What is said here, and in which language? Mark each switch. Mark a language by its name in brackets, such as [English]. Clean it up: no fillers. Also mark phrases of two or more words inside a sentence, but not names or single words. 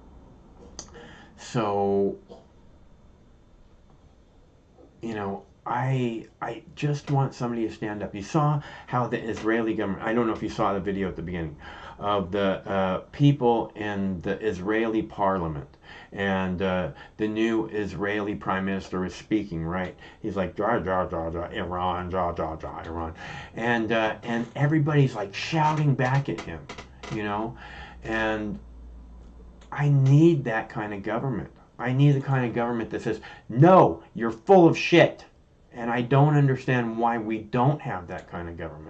[English] So, you know, I just want somebody to stand up. You saw how the Israeli government, I don't know if you saw the video at the beginning, of the people in the Israeli parliament. And the new Israeli prime minister was speaking, right? He's like, ja, ja, ja, ja, Iran, ja, ja, ja, Iran. And everybody's like shouting back at him, you know? And I need that kind of government. I need the kind of government that says, no, you're full of shit. And I don't understand why we don't have that kind of government.